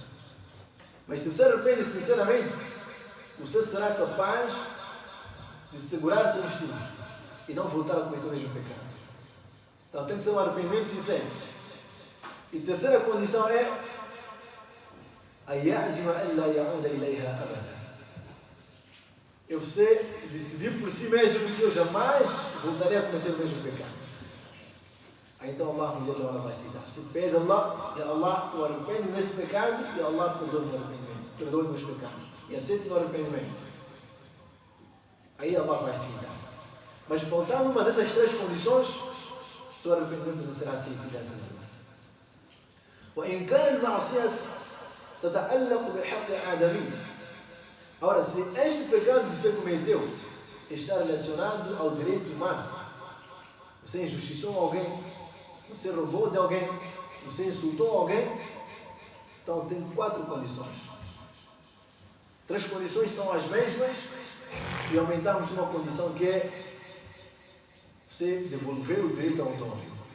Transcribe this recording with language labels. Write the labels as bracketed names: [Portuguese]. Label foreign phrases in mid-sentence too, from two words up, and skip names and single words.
[Portuguese] Mas se você arrepende sinceramente, você será capaz de segurar seu instinto e não voltar a cometer o mesmo pecado. Então tem que ser um arrependimento sincero. E terceira condição é a [Arabic] يعزم أن لا يعود إليها أبدا. [Portuguese] É você decidir por si mesmo que eu jamais voltarei a cometer o mesmo pecado. Aí então Allah vai aceitar. Você pede a Allah: e Allah, eu arrependo nesse pecado, e Allah perdoa o arrependimento, perdoa os meus pecados e aceita o arrependimento. Aí Allah vai aceitar. Mas faltando uma dessas 3 condições, seu arrependimento não será aceito diante de Allah. [Arabic] وإن كان المعصية تتعلق بحق آدمي. [Portuguese] Agora, se este pecado que você cometeu está relacionado ao direito humano, você injustiçou alguém, você roubou de alguém, você insultou alguém, então tem 4 condições. 3 condições são as mesmas e aumentamos uma condição que é você devolver o direito ao dono.